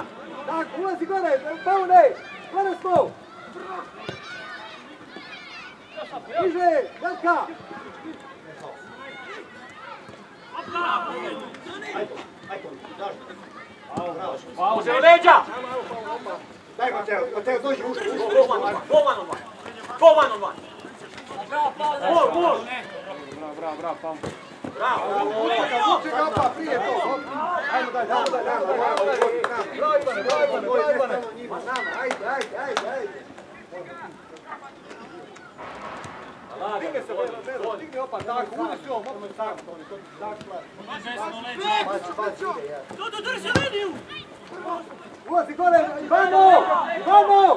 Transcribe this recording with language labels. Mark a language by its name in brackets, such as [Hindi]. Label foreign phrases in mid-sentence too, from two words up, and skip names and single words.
[Croatian] Tako, ulazi gore, Paune! Gore smo! Niže, Jelka! Može u leđa! Daj, Mateo, dođi uške. [English] Go one on one! [Croatian] Gol! Bravo, Paul. Bravo! Vuče ga, opa, prije to! Ajmo dalje! Bravo, Ivane! Ajde. Digne se, Vero, digne opa, tako, udi si ovom, opet tako, ulazi gore, Ivano!